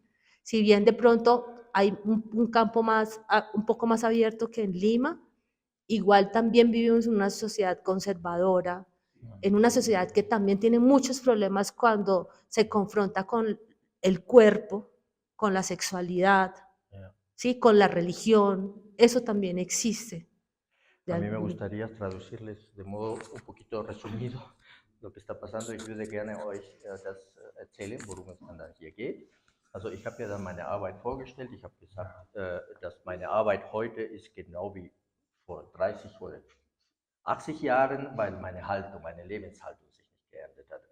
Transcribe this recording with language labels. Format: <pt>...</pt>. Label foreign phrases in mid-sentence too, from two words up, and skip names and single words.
<es>Si bien de pronto hay un campo más, un poco más abierto que en Lima, igual también vivimos en una sociedad conservadora, en una sociedad que también tiene muchos problemas cuando se confronta con el cuerpo, con la sexualidad, ¿sí? Con la religión. Eso también existe. A mí me gustaría traducirles de modo un poquito resumido lo que está pasando.</es> <de>Ich würde gerne euch das erzählen, worum es dann hier geht. Also ich habe ja dann meine Arbeit vorgestellt. Ich habe gesagt, dass meine Arbeit heute ist genau wie vor 30 oder 80 Jahren, weil meine Haltung, meine Lebenshaltung sich nicht geändert hat.</de>